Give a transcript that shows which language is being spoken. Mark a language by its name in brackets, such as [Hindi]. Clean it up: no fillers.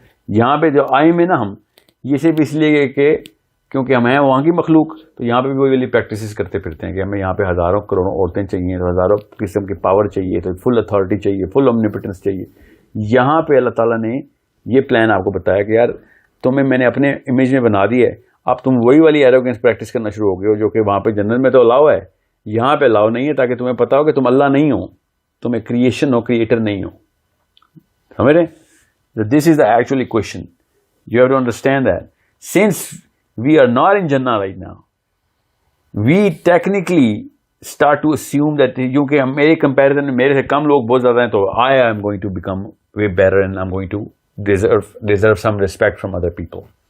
[Urdu] یہاں پہ جو آئے میں نا ہم, یہ صرف اس لیے کہ کیونکہ ہم ہیں وہاں کی مخلوق, تو یہاں پہ بھی وہی والی پریکٹسز کرتے پھرتے ہیں کہ ہمیں یہاں پہ ہزاروں کروڑوں عورتیں چاہیے, تو ہزاروں قسم کی پاور چاہیے, تو فل اتھارٹی چاہیے, فل اومنیپٹنس چاہیے. یہاں پہ اللہ تعالیٰ نے یہ پلان آپ کو بتایا کہ یار تمہیں میں نے اپنے امیج میں بنا دی ہے, اب تم وہی والی ایروگنس پریکٹس کرنا شروع ہو گئے ہو جو کہ وہاں پہ جنت میں تو الاؤ ہے, یہاں پہ الاؤ نہیں ہے, تاکہ تمہیں پتا ہو کہ تم اللہ نہیں ہو, تم ایک کریشن ہو, کریٹر نہیں ہو. سمجھ رہے؟ [English] This is the actually question. You have to understand that since we are not in جنہ right now, we technically start to assume that, [Urdu] کیونکہ میرے کمپیریزن میں میرے سے کم لوگ بہت زیادہ ہیں, [English] تو I am going to become way better and I am going to deserve some respect from other people.